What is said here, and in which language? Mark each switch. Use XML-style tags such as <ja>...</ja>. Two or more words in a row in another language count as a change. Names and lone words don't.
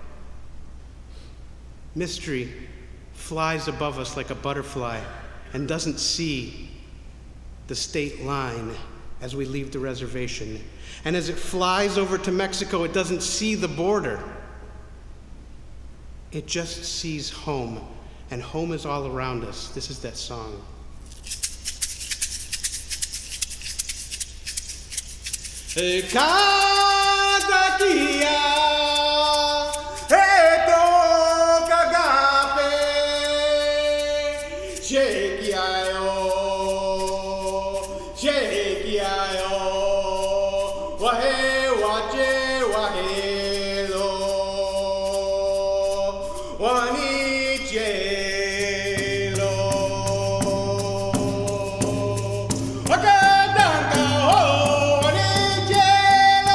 <en>Mystery flies above us like a butterfly and doesn't see the state line as we leave the reservation. And as it flies over to Mexico, it doesn't see the border. It just sees home, and home is all around us. This is that song.</en> <es>Cada día eto kagape shekiayo wahe wache wahelo wanichelo wakadanga ho wanichelo</es>